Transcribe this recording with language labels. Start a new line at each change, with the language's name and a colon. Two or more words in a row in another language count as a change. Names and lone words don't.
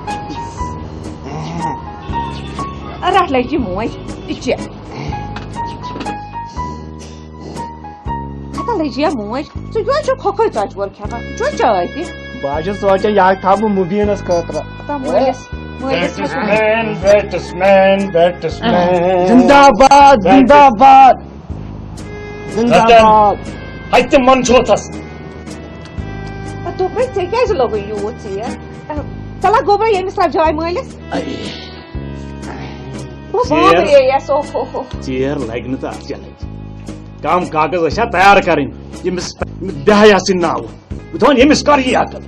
Kashmiri: رٹ لگہِ موج یہِ چے ہتا لجیا موج ژٕ کیٛازِ چھُکھ کھوکھٕے ژۄچوور کھٮ۪وان چو چاے تہِ بہٕ حظ چھُس سونٛچان یہِ تھاو بہٕ مُبیٖنس خٲطرٕ ہتا مٲلِس
Urdu: زندہ باد زندہ باد زندہ باد
Kashmiri: ہتہِ من چھوتس دوٚپے ژےٚ کیٛازِ لوگُے یوٗت ژیر ژٕ لگ گوبرا ییٚمِس لگ جاے مٲلِس ژیر لگہِ نہٕ تہٕ اتھ کیٛاہ لگہِ کم کاغذ ٲسیا تیار کرٕنۍ ییٚمِس دہے آسٕنۍ ناوٕ بہٕ دپان ییٚمِس کر یی عقل